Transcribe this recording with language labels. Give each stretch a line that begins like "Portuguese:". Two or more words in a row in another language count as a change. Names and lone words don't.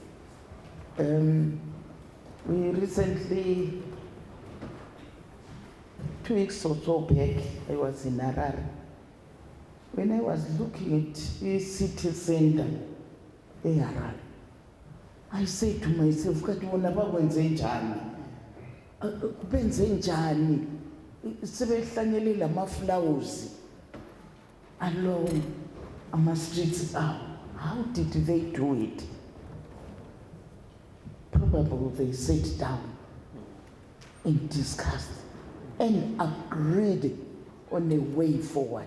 English: We recently, 2 weeks or so back, I was in Harare. When I was looking at the city center in Harare, I said to myself,
North Ndebele: benze njani sebehlanyele lama-flowers along ama-streets abo.
English: How did they do it? Probably they sat down and discussed and agreed on a way forward.